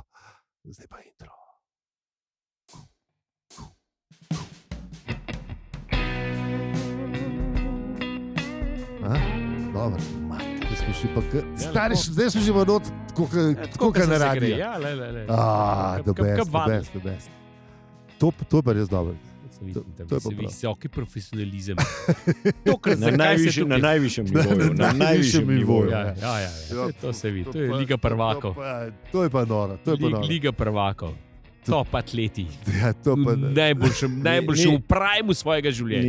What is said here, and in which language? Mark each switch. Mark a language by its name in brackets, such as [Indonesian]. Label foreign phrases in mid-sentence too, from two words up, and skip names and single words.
[Slovenian] Zdaj pa intro. Dobro. Zdaj smo že vodot, tako na radiju. Ja, le. [English] The best. [Slovenian] To je pa res dobro. To je visoki profesionalizem. Na najvišjem nivoju. Ja. To se vidi, to je Liga prvakov. To je pa noro. Liga prvakov. Top atleti. Ja, Najboljši v primu svojega življenja.